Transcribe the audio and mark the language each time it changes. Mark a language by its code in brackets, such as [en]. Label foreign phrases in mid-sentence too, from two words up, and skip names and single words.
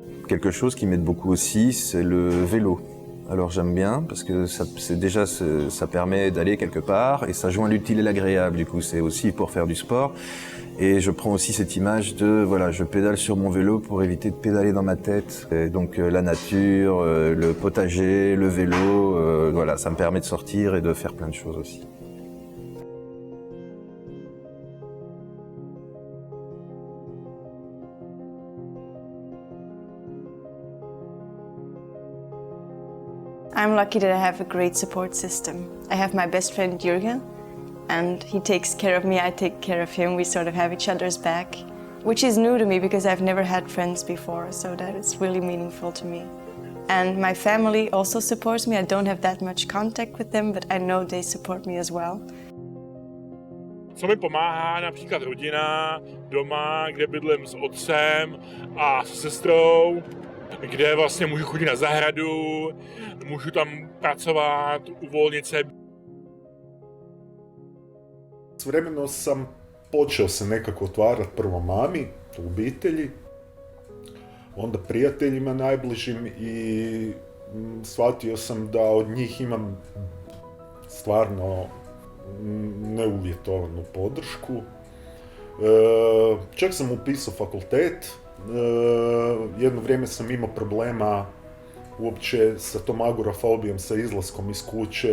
[fr] Quelque chose qui m'aide beaucoup aussi, c'est le vélo. Alors j'aime bien parce que ça permet d'aller quelque part et ça joint l'utile et l'agréable. Du coup c'est aussi pour faire du sport. Et je prends aussi cette image de, voilà, je pédale sur mon vélo pour éviter de pédaler dans ma tête. Et donc la nature, le potager, le vélo, voilà, ça me permet de sortir et de faire plein de choses aussi. [en] I'm lucky that I have a great support system. I have my best friend Jürgen, and he takes care of me, I take care of him. We sort of have each other's back, which is new to me because I've never had friends before, so that is really meaningful to me. And my family also supports me. I don't have that much contact with them, but I know they support me as well. [cs] Co mi pomáhá, například rodina, doma, kde bydlím s otcem a s sestrou, kde vlastně můžu chodit na zahradu, můžu tam pracovat, uvolnit se. [hr] S vremenom sam počeo se nekako otvarati prvo mami, u obitelji, onda prijateljima najbližim i shvatio sam da od njih imam stvarno neuvjetovanu podršku Čak sam upisao fakultet, jedno vrijeme sam imao problema uopće sa tom agorafobijom, sa izlaskom iz kuće.